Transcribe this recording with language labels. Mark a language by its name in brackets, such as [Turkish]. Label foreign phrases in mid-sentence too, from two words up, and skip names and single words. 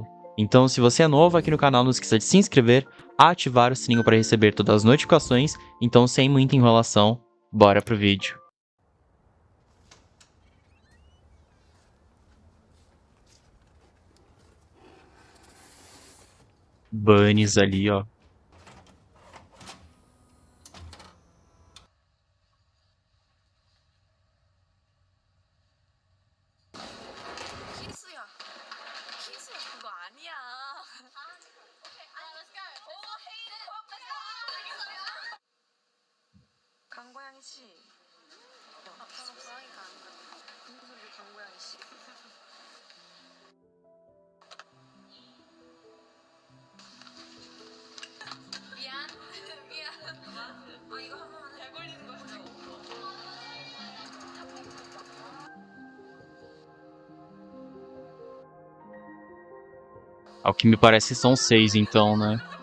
[Portuguese] Então se você é novo aqui no canal, não esqueça de se inscrever, ativar o sininho para receber todas as notificações. Então sem muita enrolação, bora pro vídeo. Bunnies ali, ó. [Korean] 희수야. 희수야 그거 아니야. 강고양이 씨. 저는 고양이가 아니라 무슨 소리 강고양이 씨. 미안. 미안. 이거 한 번만 잘 걸리는 거야. [Portuguese] Ao que me parece são 6 então, né?